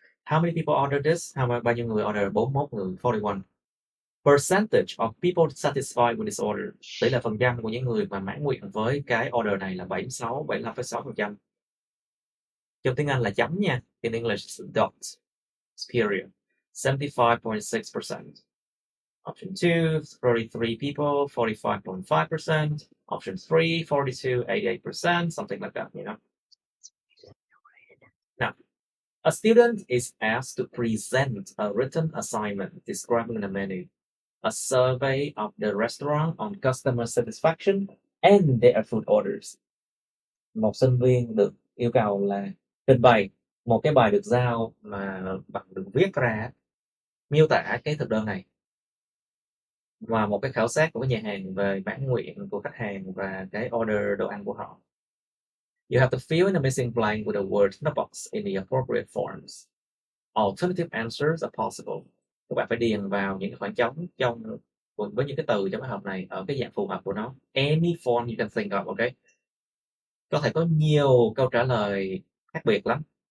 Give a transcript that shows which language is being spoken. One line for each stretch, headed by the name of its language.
English: How many people ordered this?
Vietnamese: Bao nhiêu người order? 41 người,
English: 41. Percentage of people satisfied with this order.
Vietnamese: Tỷ lệ phần trăm của những người mà mãn nguyện với cái order này là 75,6%. Trong tiếng Anh là chấm nha.
English: In English it's dot. It's period. 75.6%. Option 2, 33 people, 45.5%. Option 3, 42, 88%, something like that, you know. Now, a student is asked to present a written assignment describing the menu, a survey of the restaurant on customer satisfaction and their food orders.
Vietnamese: Một sinh viên được yêu cầu là trình bày một cái bài được giao mà bằng được viết ra, miêu tả cái thực đơn này và một cái khảo sát của cái nhà hàng về mãn nguyện của khách hàng và cái order đồ ăn của họ.
English: You have to fill in the missing blank with a word in the box in the appropriate forms. Alternative answers are possible.
Vietnamese: Các bạn phải điền vào những cái khoảng trống với những cái từ trong cái hộp này ở cái dạng phù hợp của nó.
English: Any form you can think of, okay?
Vietnamese: Có thể có nhiều câu trả lời khác biệt lắm.